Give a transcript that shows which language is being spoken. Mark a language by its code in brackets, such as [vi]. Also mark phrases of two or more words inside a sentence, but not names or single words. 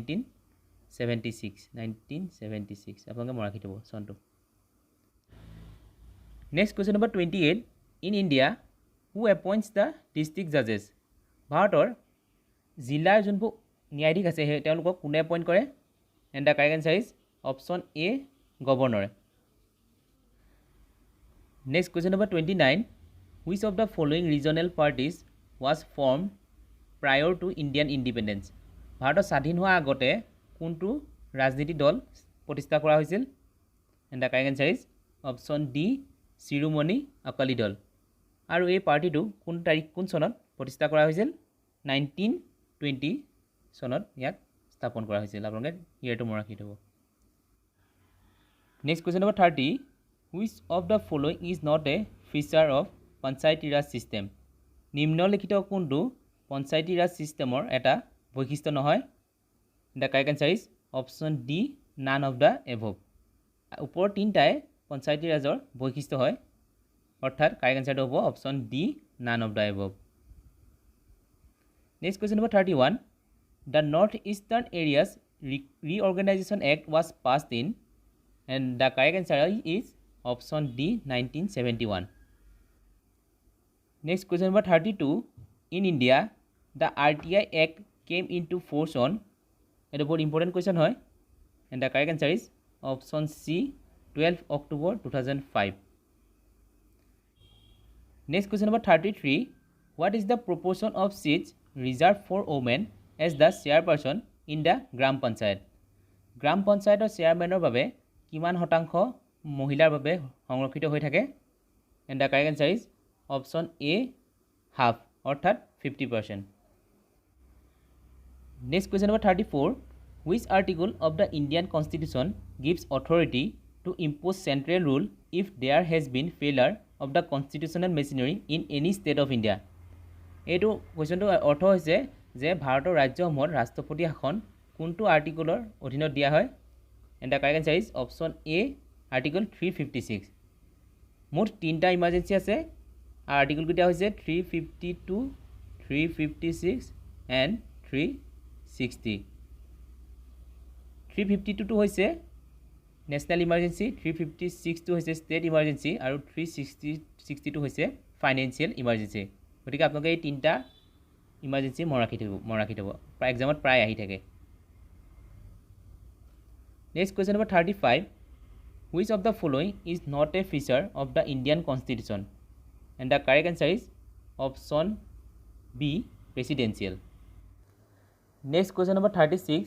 [as] 1976 আপোনালোকে মনত ৰাখি থব চনটো। [en] Next question number 28. In India, who appoints the district judges? [as] ভাৰতৰ জিলাৰ যোনবোৰ ন্যায়াধীশ আছে তেওঁলোকক কোনে এপইণ্ট কৰে? [en] And the correct answer is option A, governor. Next question number 29. Which of the following regional parties was formed prior to Indian independence? [as] ভাৰতৰ স্বাধীন হোৱাৰ আগতে কোনটো ৰাজনীতি দল প্ৰতিষ্ঠা কৰা হৈছিল? [en] And the correct answer is option D, শিৰোমণি আকালি দল। [as] আৰু এই পাৰ্টিটো কোন চনত প্ৰতিষ্ঠা কৰা হৈছিল? 1920 চনত ইয়াক স্থাপন কৰা হৈছিল। আপোনালোকে ইয়াৰটো মনত ৰাখি থব। [en] Next question number 30. Which of the following is not a feature of Panchayati Raj system? [as] নিম্নলিখিত কোনটো পঞ্চায়তী ৰাজ সিস্টেমৰ এটা বৈশিষ্ট্য নহয়? [en] The correct answer is option D, none of the above. [as] ওপৰ তিনটাই পঞ্চায়তী ৰাজৰ বৈশিষ্ট্য হয়, অৰ্থাৎ [en] correct answer [as] হ'ব [en] option D, none of the above. Next question number 31. The Northeastern Areas Reorganization Act was passed in, and the correct answer is option D, 1971. Next question number 32. In India, the RTI Act came into force on, and a very important question hoy, and the correct answer is option C, 12 October 2005. Next question number 33. What is the proportion of seats reserved for women as the chairperson in the Gram Panchayat? [as] Gram Panchayator chairmanor বাবে কিমান শতাংশ মহিলাৰ বাবে সংৰক্ষিত হৈ থাকে? [en] And the correct answer is option A, half, অৰ্থাৎ 50%. Next question number 34. Which article of the Indian Constitution gives authority to impose central rule if there has been failure of the constitutional machinery in any state of India? [as] এইটো কোৱেশ্যনটো অৰ্থ হৈছে যে ভাৰতৰ ৰাজ্যসমূহত ৰাষ্ট্ৰপতি শাসন কোনটো আৰ্টিকলৰ অধীনত দিয়া হয়? [en] And the correct answer is option A, article 356. [as] মুঠ তিনটা ইমাৰ্জেঞ্চি আছে, আৰু আৰ্টিকল কেইটা হৈছে 352, 356 and 360. 352টো হৈছে [en] national emergency, [as] 356টো হৈছে [en] state emergency, [as] আৰু 360টো হৈছে [en] financial emergency. [as] গতিকে আপোনালোকে এই তিনটা ইমাৰ্জেঞ্চি মনত ৰাখি থ'ব, এক্সামত প্ৰায় আহি থাকে। [en] Next question number 35. Which of the following is not a feature of the Indian Constitution? And the correct answer is option B, presidential. Next question number 36.